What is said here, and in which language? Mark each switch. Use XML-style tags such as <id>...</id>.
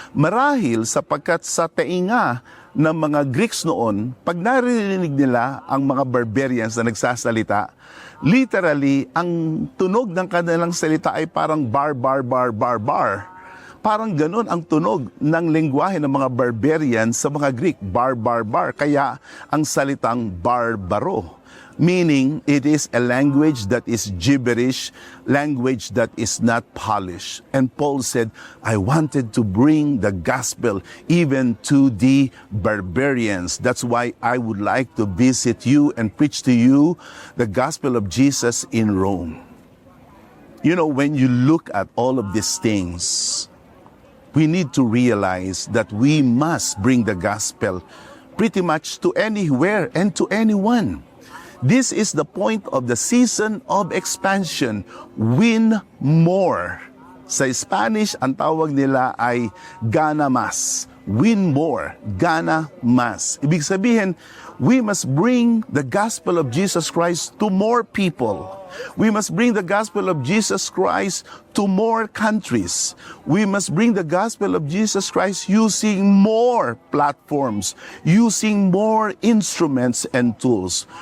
<tl>Marahil sapagkat sa tainga ng mga Greeks noon, pag narinig nila ang mga barbarians na nagsasalita, literally, ang tunog ng kanilang salita ay parang bar, bar, bar, bar, bar. Parang ganun ang tunog ng lengguwahe ng mga barbarians sa mga Greek, bar, bar, bar. Kaya ang salitang barbaro,</tl> <en>meaning it is a language that is gibberish, language that is not polished. And Paul said, I wanted to bring the gospel even to the barbarians. That's why I would like to visit you and preach to you the gospel of Jesus in Rome. You know, when you look at all of these things, we need to realize that we must bring the gospel pretty much to anywhere and to anyone. This is the point of the season of expansion. Win more.</en> <tl>Sa Spanish, ang tawag nila ay</tl> <es>gana más.</es> <en>Win more,</en> <es>gana más.</es> <tl>Ibig sabihin,</tl> <en>we must bring the gospel of Jesus Christ to more people. We must bring the gospel of Jesus Christ to more countries. We must bring the gospel of Jesus Christ using more platforms, using more instruments and tools.</en>